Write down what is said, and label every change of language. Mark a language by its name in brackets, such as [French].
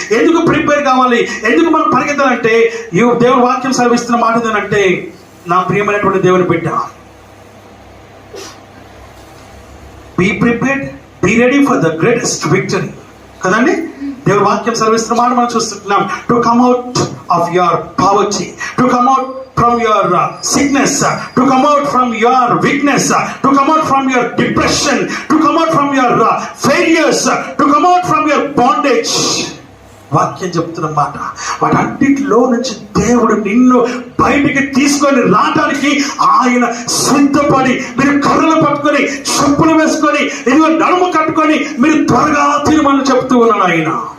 [Telugu] ఎందుకు ప్రిపేర్ కావాలి, ఎందుకు మనం పరిగెత్తాలంటే దేవుని వాక్యం సెలవిస్తున్న మాట ఏంటంటే, నా ప్రియమైనటువంటి దేవుని బిడ్డ, [English] Be prepared, be ready for the greatest victory. [Telugu] కదండి, దేవుని వాక్యం సెలవిస్తున్న మాట మనం చూస్తున్నాం. [English] To come out of your poverty, to come out from your sickness, to come out from your weakness, to come out from your depression, to come out from your failures, to come out from your bondage. [Telugu] వాక్యం చెప్తున్న మాట, వాటన్నిటిలో నుంచి దేవుడు నిన్ను బయటికి తీసుకొని రావడానికి ఆయన సిద్ధపడి, మీరు కర్రలు పట్టుకొని చెప్పులు వేసుకొని ఇదిగో నడుము కట్టుకొని మీరు త్వరగా తినమని చెప్తూ ఉన్నాడు ఆయన.